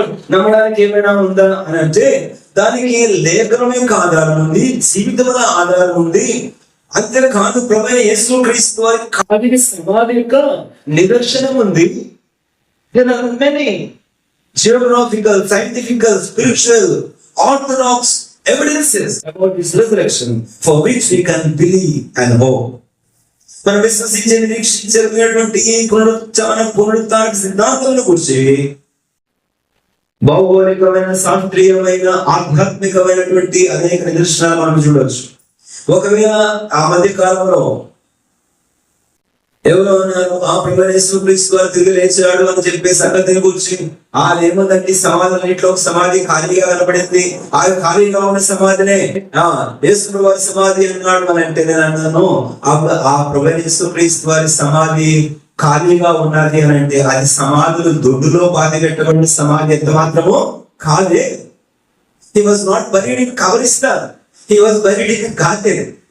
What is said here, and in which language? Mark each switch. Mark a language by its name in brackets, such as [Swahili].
[Telugu] నమ్మడానికి ఏమైనా ఉందా అని అంటే, దానికి లేఖనం యొక్క ఆధారం ఉంది, జీవితంలో ఆధారం ఉంది. అంతేకాదు ప్రభువైన యేసుక్రీస్తు వారి కాలిన సమాధి యొక్క నిదర్శనం ఉంది. [English] There are many geographical, scientific, spiritual, orthodox evidences about this resurrection for which we can believe and hope. [Telugu] మనం విశ్వసించే నిరీక్షించేటువంటి ఈ పునరుత్థాన సిద్ధాంతాల గురించి భౌగోళికమైన, శాస్త్రీయమైన, ఆధ్యాత్మికమైనటువంటి అనేక నిదర్శనాలు మనం చూడవచ్చు. ఒకవేళ ఆ మధ్య కాలంలో ఎవరో ఉన్నారు, యేసుక్రీస్తు వారు తిరిగి లేచాడు అని చెప్పే సంగతిని గురించి ఏముందంటే, సమాధిలో సమాధి ఖాళీగా కనపడింది. ఆ ఖాళీగా ఉన్న సమాధినే యేసు వారి సమాధి అన్నాడు అని అంటే, నేను అన్నాను ఆ ప్రభువైన యేసుక్రీస్తు వారి సమాధి ఖాళీగా ఉన్నది అని అంటే, అది సమాధులు దొడ్డులో పాతి పెట్టబడిన సమాధి ఎంత మాత్రమో కాదే. [English] He was not buried in Kabristan, he was buried in Garden.